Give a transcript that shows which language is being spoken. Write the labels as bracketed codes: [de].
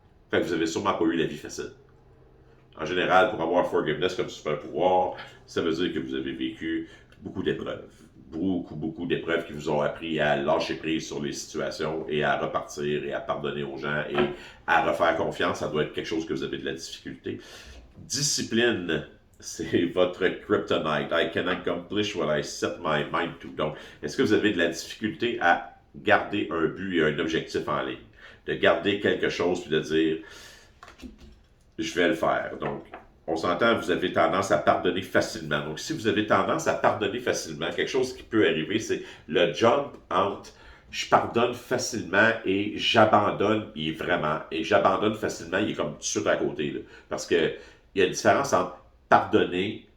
[fr] Fait que vous avez sûrement pas eu la vie facile. En général, pour avoir forgiveness comme super pouvoir, ça veut dire que vous avez vécu beaucoup d'épreuves. Beaucoup d'épreuves qui vous ont appris à lâcher prise sur les situations et à repartir et à pardonner aux gens et à refaire confiance. Ça doit être quelque chose que vous avez de la difficulté. Discipline, c'est votre kryptonite. [en] I can accomplish what I set my mind to. [fr] Donc, est-ce que vous avez de la difficulté à garder un but et un objectif en ligne? De garder quelque chose puis de dire je vais le faire. Donc, on s'entend, vous avez tendance à pardonner facilement. Donc, si vous avez tendance à pardonner facilement, quelque chose qui peut arriver, c'est le jump entre je pardonne facilement et j'abandonne, et j'abandonne facilement, il est comme tout de suite à côté. Là. Parce que il y a une différence entre pardonner